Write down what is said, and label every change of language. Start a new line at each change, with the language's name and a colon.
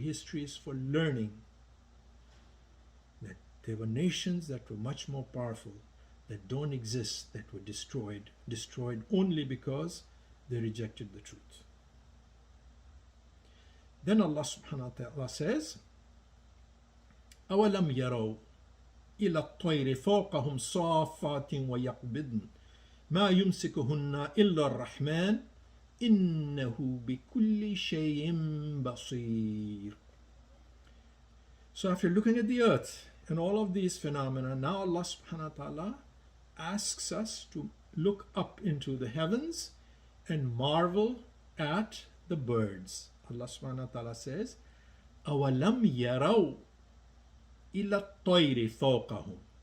English: History is for learning. That there were nations that were much more powerful, that don't exist, that were destroyed only because they rejected the truth. Then Allah subhanahu wa ta'ala says,
Arabic: أَوَلَمْ يَرَوْا إلى الطير فوقهم صافات ويقبضن ما يمسكهن إلا الرحمن إنه بكل شيء بصير.
English: So after looking at the earth and all of these phenomena, now Allah subhanahu wa ta'ala asks us to look up into the heavens and marvel at the birds. Allah subhanahu wa ta'ala says,
Arabic: أَوَلَمْ يَرَوْا إِلَى الطَّيْرِ فَوْقَهُمْ.